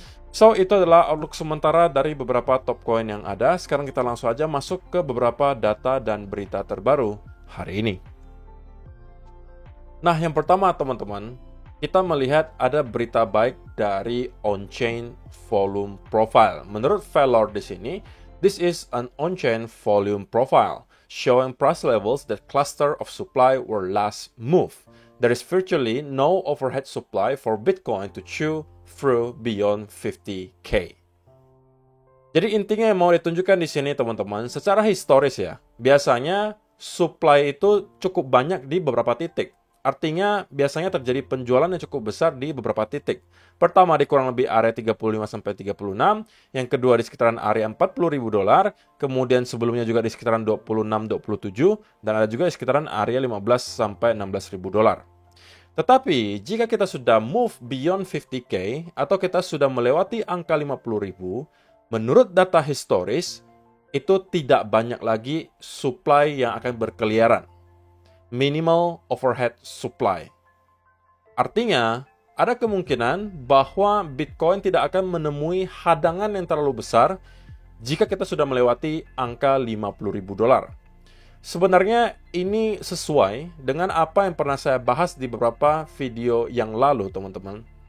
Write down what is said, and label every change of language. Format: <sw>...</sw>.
<id>So, itu adalah outlook sementara dari beberapa top coin yang ada. Sekarang kita langsung aja masuk ke beberapa data dan berita terbaru hari ini. Nah, yang pertama teman-teman, kita melihat ada berita baik dari on-chain volume profile. Menurut Valor di sini,</id> <en>this is an on-chain volume profile showing price levels that cluster of supply were last move. There is virtually no overhead supply for Bitcoin to chew through beyond 50K.</en> <id>Jadi intinya yang mau ditunjukkan di sini teman-teman, secara historis ya, biasanya supply itu cukup banyak di beberapa titik. Artinya, biasanya terjadi penjualan yang cukup besar di beberapa titik. Pertama di kurang lebih area 35-36, yang kedua di sekitaran area 40.000 dolar, kemudian sebelumnya juga di sekitaran 26-27, dan ada juga di sekitaran area 15-16.000 dolar. Tetapi, jika kita sudah</id> <en>move beyond 50K,</en> <id>atau kita sudah melewati angka 50.000, menurut data historis, itu tidak banyak lagi supply yang akan berkeliaran.</id> <en>Minimal overhead supply.</en> <id>Artinya, ada kemungkinan bahwa Bitcoin tidak akan menemui hadangan yang terlalu besar jika kita sudah melewati angka 50.000 dolar. Sebenarnya ini sesuai dengan apa yang pernah saya bahas di beberapa video yang lalu, teman-teman.</id>